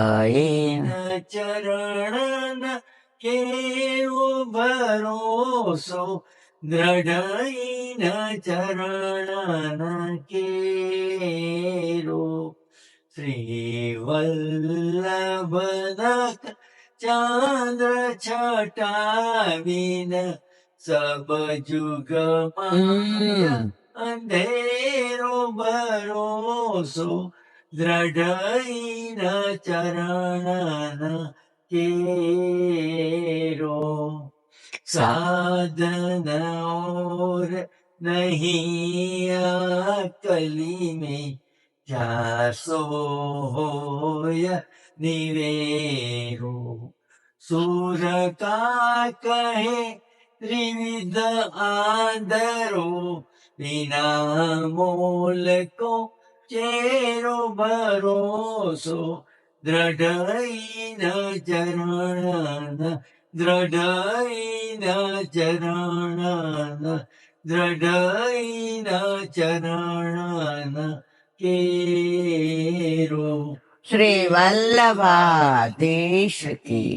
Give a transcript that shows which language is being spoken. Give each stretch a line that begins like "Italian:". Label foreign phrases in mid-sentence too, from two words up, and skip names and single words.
Braj: चरण केवो भरोसो दृढ़ चरण केरो श्री वल्लभ चंद्र छटावीन सब जुग अंधेरो भरोसो दृढ़ चरण केरो साधन और नहीं कली में क्या सोय निवेरो सूर का कहे त्रिविध आदरो बिना मोल को चेरो भरोसो दृढ़ चरण दृढ़ चरण दृढ़ चरण केरो.
Gujarati: શ્રી વલ્લભાધીશ કી.